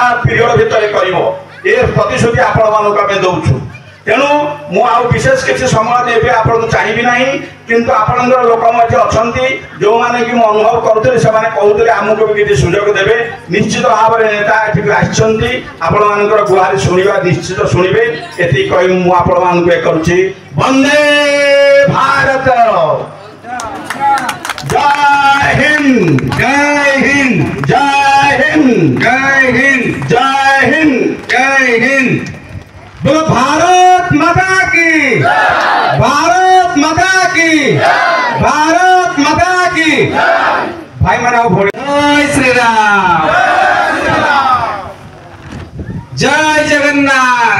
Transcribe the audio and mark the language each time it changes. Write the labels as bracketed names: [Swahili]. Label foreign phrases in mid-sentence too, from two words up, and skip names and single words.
[Odia] ପିରିୟଡ଼ ଭିତରେ କରିବ ଏ ପ୍ରତିଶ୍ରୁତି ଆପଣମାନଙ୍କୁ ଆମେ ଦଉଛୁ ତେଣୁ ମୁଁ ଆଉ ବିଶେଷ କିଛି ସମୟ ଦେବି ଆପଣଙ୍କୁ ଚାହିଁବି ନାହିଁ କିନ୍ତୁ ଆପଣଙ୍କର ଲୋକ ମଧ୍ୟ ଅଛନ୍ତି ଯେଉଁମାନେ କି ମୁଁ ଅନୁଭବ କରୁଥିଲି ସେମାନେ କହୁଥିଲେ ଆମକୁ ବି କିଛି ସୁଯୋଗ ଦେବେ ନିଶ୍ଚିତ ଭାବରେ ନେତା ଏଠିକୁ ଆସିଛନ୍ତି ଆପଣମାନଙ୍କର ଗୁହାରି ଶୁଣିବା ନିଶ୍ଚିତ ଶୁଣିବେ ଏତିକି କହି ମୁଁ ଆପଣମାନଙ୍କୁ ଏ କରୁଛି ବନ୍ଦେ ଭାରତ [Hindi] जय हिन्द जय हिन्द जय हिन्द जय हिन्द जय हिन्द जय हिन्द बोलो भारत माता की भारत माता की भारत माता की भाई मनाओ भोले जय श्री राम जय जगन्नाथ